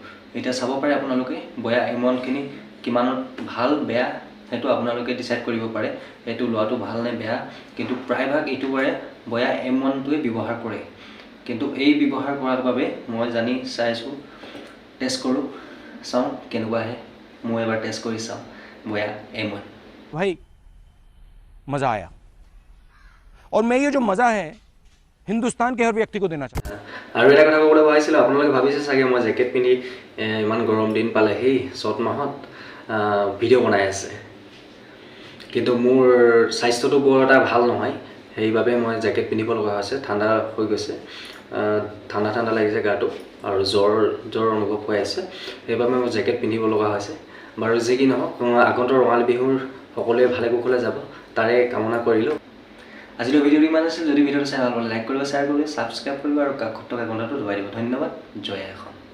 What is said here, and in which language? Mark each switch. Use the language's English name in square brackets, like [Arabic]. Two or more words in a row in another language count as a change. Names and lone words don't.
[Assamese] এতিয়া চাব পাৰে আপোনালোকে বয়া M1খিনি কিমানত ভাল বেয়া সেইটো আপোনালোকে ডিসাইড কৰিব পাৰে এইটো লোৱাটো ভাল নে বেয়া কিন্তু প্ৰায়ভাগ ইউটিউবাৰে বয়া M1টোৱে ব্যৱহাৰ কৰে কিন্তু এই ব্যৱহাৰ কৰাৰ বাবে মই জানি চাইছো টেষ্ট কৰো চাও কেনেকুৱা আহে মই এবাৰ টেষ্ট কৰি চাও বয়া M1 [Hindi] भाई मज़ा आया और मैं ये जो मज़ा है हिंदुस्तान के हर व्यक्ति को देना चाहता हूँ [Assamese] আৰু এটা কথা ক'বলৈ ভাবিছিলোঁ আপোনালোকে ভাবিছে চাগে মই জেকেট পিন্ধি ইমান গৰম দিন পালে সেই চত মাহত ভিডিঅ' বনাই আছে কিন্তু মোৰ স্বাস্থ্যটো বৰ এটা ভাল নহয় সেইবাবে মই জেকেট পিন্ধিব লগা হৈছে ঠাণ্ডা হৈ গৈছে ঠাণ্ডা লাগিছে গাটো আৰু জ্বৰ অনুভৱ হৈ আছে সেইবাবে মই জেকেট পিন্ধিব লগা হৈছে বাৰু যি কি নহওক আগন্তুক ৰঙালী বিহুৰ সকলোৱে ভালে কুশলে যাব তাৰে কামনা কৰিলোঁ আজিৰ ভিডিঅ'টো ইমান আছিল যদি ভিডিঅ'টো চাই ভাল পালে লাইক কৰিব শ্বেয়াৰ কৰিব সাবস্ক্ৰাইব কৰিব আৰু কাষত থকা ঘণ্টাটো দবাই দিব ধন্যবাদ জয় আই